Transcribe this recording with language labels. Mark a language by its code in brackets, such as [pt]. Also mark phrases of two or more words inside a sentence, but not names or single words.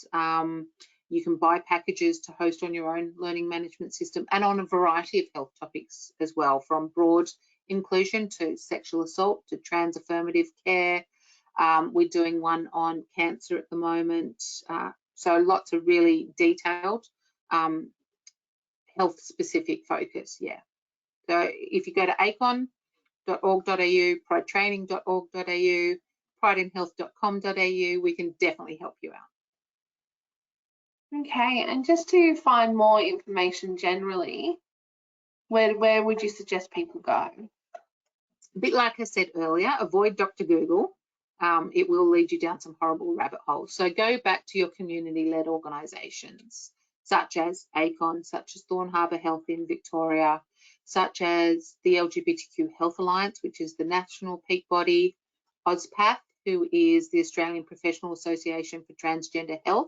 [en] You can buy packages to host on your own learning management system and on a variety of health topics as well, from broad inclusion to sexual assault to trans affirmative care. We're doing one on cancer at the moment. So lots of really detailed health specific focus, yeah. So if you go to acon.org.au, pridetraining.org.au, prideinhealth.com.au, we can definitely help you out. Okay, and just to find more information generally, where would you suggest people go? A bit like I said earlier, avoid Dr. Google. It will lead you down some horrible rabbit holes. So go back to your community-led organisations, such as ACON, such as Thorn Harbour Health in Victoria, such as the LGBTQ Health Alliance, which is the national peak body, AusPath, who is the Australian Professional Association for Transgender Health.